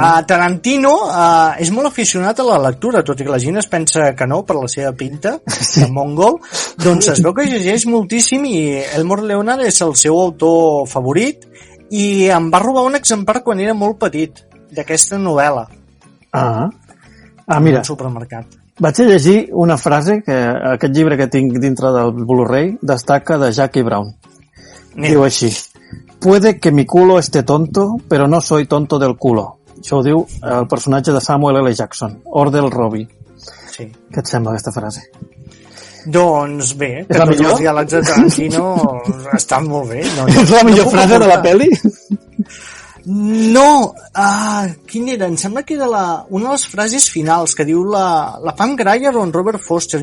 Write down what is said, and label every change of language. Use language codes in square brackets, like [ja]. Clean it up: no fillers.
[ca] Tarantino és molt aficionat a la lectura, tot i que la gent es pensa que no, per la seva pinta de mongol, doncs es veu que llegeix moltíssim i Elmore Leonard és el seu autor favorit i em va robar un exemplar quan era molt petit, d'aquesta novel·la. Mira, al supermercat. Vaig a llegir una frase que aquest llibre que tinc dintre del Blu-ray destaca de Jackie Brown. Diu així: [es] puede que mi culo esté tonto, pero no soy tonto del culo. [ca] Això ho diu el personatge de Samuel L. Jackson, Ordell Robbie. Sí. Què et sembla aquesta frase? Doncs bé, que tots els diàlegs de Tarantino estan molt bé. És la millor frase de la pel·li? No, quin era? Em sembla que era una de les frases finals que diu la Pam Grier o en Robert Foster.